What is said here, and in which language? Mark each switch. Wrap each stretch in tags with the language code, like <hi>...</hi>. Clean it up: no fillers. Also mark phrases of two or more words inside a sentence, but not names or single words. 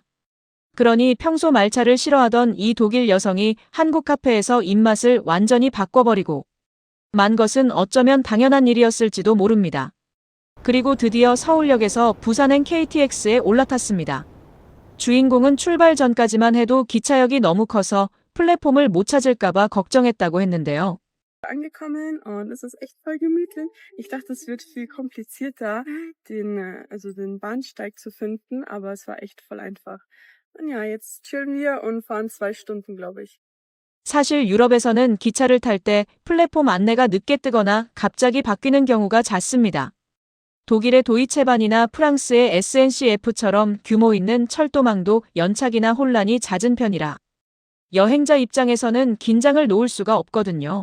<ko>그러니 평소 말차를 싫어하던 이 독일 여성이 한국 카페에서 입맛을 완전히 바꿔버리고 만 것은 어쩌면 당연한 일이었을지도 모릅니다. 그리고 드디어 서울역에서 부산행 KTX에 올라탔습니다. 주인공은 출발 전까지만 해도 기차역이 너무 커서 플랫폼을 못 찾을까봐 걱정했다고 했는데요.</ko> <de>angekommen und es ist echt voll gemütlich. Ich dachte, es wird viel komplizierter, den Bahnsteig zu finden, aber es war echt voll einfach. Und ja, jetzt chillen wir und fahren 2 Stunden, glaube ich.</de> <ko>사실 유럽에서는 기차를 탈 때 플랫폼 안내가 늦게 뜨거나 갑자기 바뀌는 경우가 잦습니다. 독일의 도이체반이나 프랑스의 SNCF처럼 규모 있는 철도망도 연착이나 혼란이 잦은 편이라 여행자 입장에서는 긴장을 놓을 수가 없거든요.</ko>